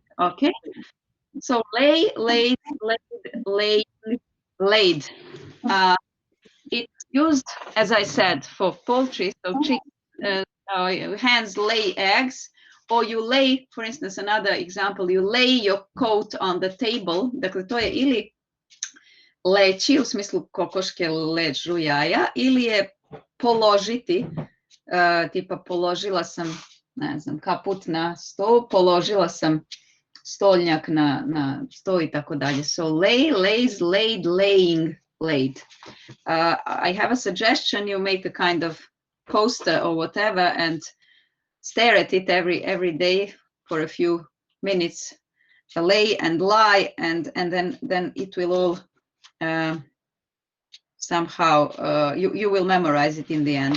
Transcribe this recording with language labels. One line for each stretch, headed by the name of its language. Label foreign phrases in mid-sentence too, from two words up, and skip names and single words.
English: Okay. So lay, laid, laid, laid. It's used, as I said, for poultry. So hens lay eggs, or you lay, for instance, another example, you lay your coat on the table.
Serbian: Dakle, to je ili leći, u smislu kokoške ležu jaja, ili je položiti, tipa položila sam, ne znam, kaput na sto, položila sam stolnjak na sto i tako dalje.
English: So lay, lays, laid, laying, laid. I have a suggestion. You make a kind of poster or whatever and stare at it every day for a few minutes. Lay and lie, and then it will all somehow you will memorize it in the end.